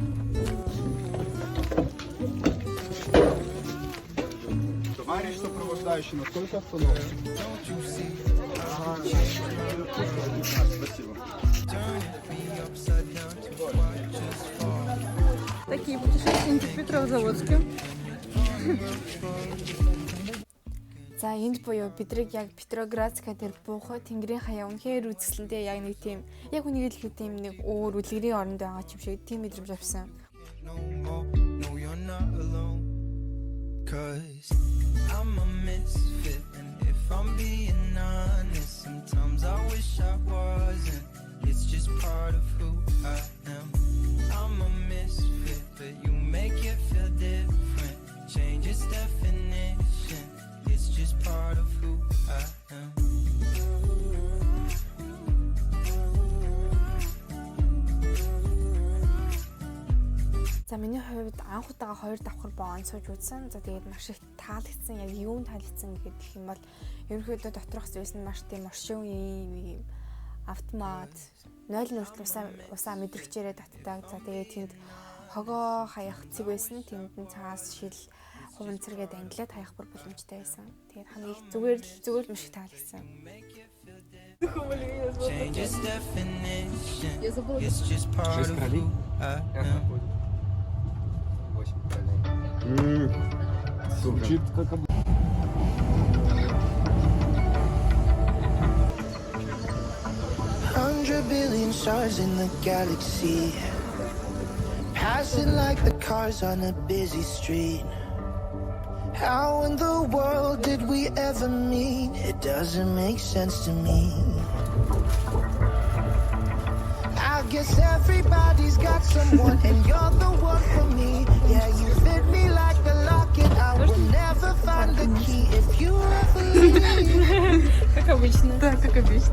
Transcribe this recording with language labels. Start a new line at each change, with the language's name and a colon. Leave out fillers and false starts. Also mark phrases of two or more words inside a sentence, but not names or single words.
Russian: Товарищ сопровождающий, насколько остановлен? Спасибо. Такие путешественники в Петрозаводске.
Mongolian: За энд буюу бидрийг яг Петроградска дээр буухад тэнгэрийн хаяа үнэхээр үзэсгэлэнтэй яг нэг тийм яг үнийг л хэлэх тийм нэг өөр үлгэрийн оронд байгаа юм шиг тийм мэдрэмж авсан.
English: No, you're not alone. 'Cause I'm a misfit, and if I'm being honest, sometimes I wish I wasn't. It's just part of who I am. I'm a misfit, but you make it feel different. Change its definition. It's just part of who I am.
Mongolian: За миний хувьд анх удаага 2 давхар боон сууж үзсэн. За тэгээд маш их таалагдсан. Яг юун таалагдсан гэх юм бол ерөнхийдөө доторх зүйлс нь маш тийм оршин үеийн автомат 0 нүртэл усаа мэдрэгчээрээ татдаг. За тэгээд тэнд хогоо хаях цэг байсан. Тэнд нь цаас шил хуван цэргээд ангилаад хаях бүр боломжтой байсан. Тэгээд хамгийн их зүгээр л маш их таалагдсан.
English: Change its definition. It's just part of who I am.
Russian: Звучит как обычно.
English: 100 billion stars in the galaxy, passing like the cars on a busy street. How in the world did we ever meet? It doesn't make sense to me. I guess everybody's got someone, and you're the one for me. Yeah, you fit me like a locket. I will never find the key if you ever leave.
Russian: Как обычно. Да, как обычно.